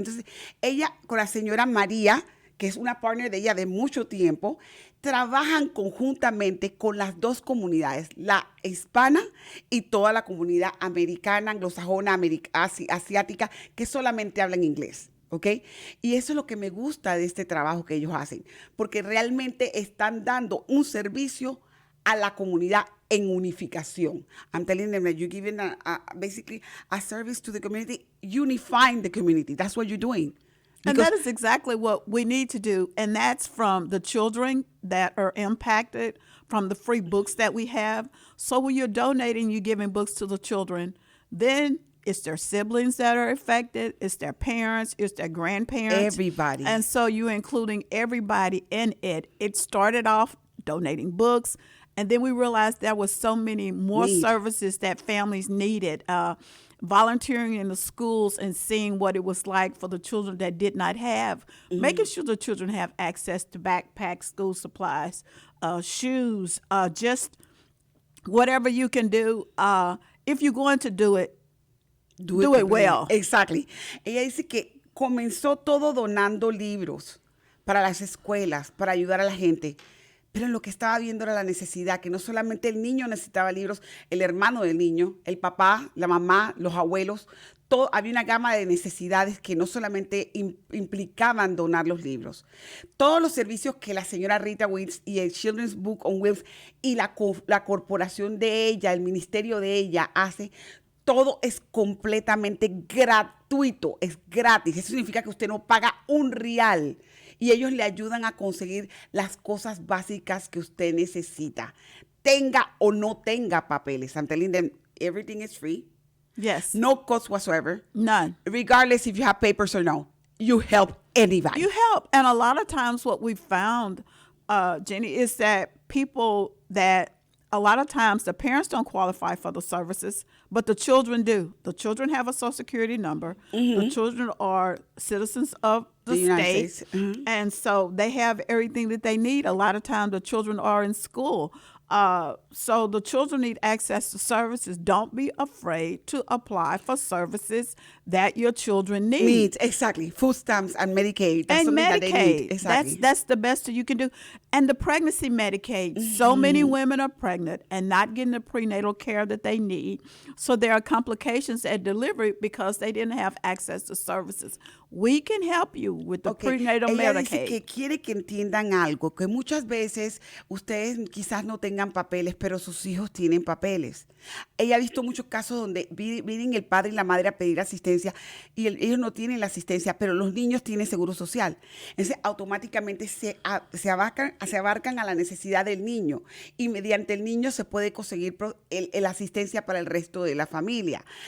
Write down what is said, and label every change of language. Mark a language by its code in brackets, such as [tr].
[es] Entonces, ella con la señora María, que es una partner de ella de mucho tiempo, trabajan conjuntamente con las dos comunidades, la hispana y toda la comunidad americana, anglosajona, asiática, que solamente hablan inglés. ¿Ok? Y eso es lo que me gusta de este trabajo que ellos hacen, porque realmente están dando un servicio a la comunidad en unificación. [en] I'm telling them that you're giving basically a service to the community, unifying the community. That's what you're doing. And that is exactly what we need to do. And that's from the children that are impacted, from the free books that we have. So when you're donating, you're giving books to the children. Then it's their siblings that are affected. It's their parents. It's their grandparents. Everybody. And so you're including everybody in it. It started off donating books. And then we realized there was so many more services that families needed. Volunteering in the schools and seeing what it was like for the children that did not have, making sure the children have access to backpacks, school supplies, shoes, just whatever you can do. If you're going to do it, do it well. Exactly. [es] Ella dice que comenzó todo donando libros para las escuelas, para ayudar a la gente. Pero lo que estaba viendo era la necesidad, que no solamente el niño necesitaba libros, el hermano del niño, el papá, la mamá, los abuelos, todo, había una gama de necesidades que no solamente implicaban donar los libros. Todos los servicios que la señora Rita Wiltz y el Children's Book on Wheels y la corporación de ella, el ministerio de ella hace, todo es completamente gratuito, es gratis. Eso significa que usted no paga un real. Y ellos le ayudan a conseguir las cosas básicas que usted necesita. Tenga o no tenga papeles. [en] I'm telling them everything is free. Yes. No cost whatsoever. None. Regardless if you have papers or no. You help anybody. You help. And a lot of times what we found, Jenny, is that people that a lot of times the parents don't qualify for the services, but the children do. The children have a Social Security number. Mm-hmm. The children are citizens of the state. States. Mm-hmm. And so they have everything that they need. A lot of times the children are in school. So the children need access to services. Don't be afraid to apply for services that your children need. Needs, exactly. Food stamps and Medicaid. That's and something Medicaid. That they need. Exactly. That's the best that you can do. And the pregnancy Medicaid. Mm-hmm. So many women are pregnant and not getting the prenatal care that they need. So there are complications at delivery because they didn't have access to services. We can help you with the prenatal [es] Ella [en] Medicaid. [es] Dice que quiere que entiendan algo, que muchas veces ustedes quizás no tengan papeles, pero sus hijos tienen papeles. Ella ha visto muchos casos donde vienen el padre y la madre a pedir asistencia y ellos no tienen la asistencia, pero los niños tienen seguro social. Entonces, automáticamente se abarcan a la necesidad del niño y mediante el niño se puede conseguir la asistencia para el resto de la familia.